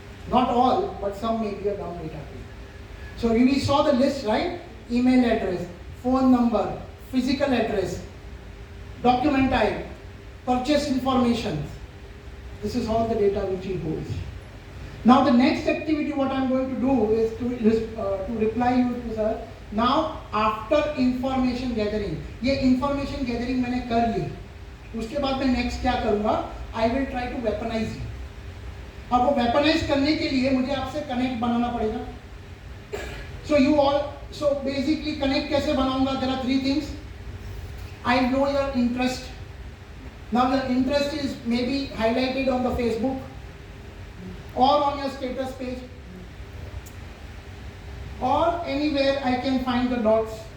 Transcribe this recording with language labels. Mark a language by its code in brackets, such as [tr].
[en] Not all, but some may be a dump data. So we saw the list, right? Email address, phone number, physical address, document type, purchase information. This is all the data which he holds. Now the next activity what I am going to do is to reply you to sir. Now after information gathering, [hi] ये information gathering मैंने कर ली, उसके बाद मैं next क्या करूँगा? [en] I will try to weaponize you. [hi] अब वो weaponize करने के लिए मुझे आपसे connect बनाना पड़ेगा. [en] So basically connect [hi] कैसे बनाऊँगा? [en] There are three things. I know your interest. Now your interest is maybe highlighted on the Facebook or on your status page or anywhere I can find the dots.